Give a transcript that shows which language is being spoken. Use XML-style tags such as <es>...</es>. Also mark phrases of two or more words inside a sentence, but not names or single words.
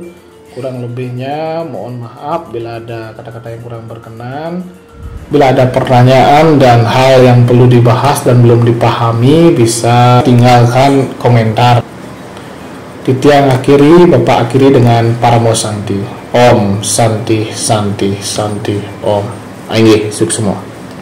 <id>Kurang lebihnya mohon maaf bila ada kata-kata yang kurang berkenan. Bila ada pertanyaan dan hal yang perlu dibahas dan belum dipahami, bisa tinggalkan komentar.</id> <ban>Titiang akhiri,</ban> <id>Bapak akhiri dengan Paramo Santi.</id> <sa>ॐ शान्तिः शान्तिः शान्तिः ॐ.</sa> <id>Ayo, sukses semua.</id>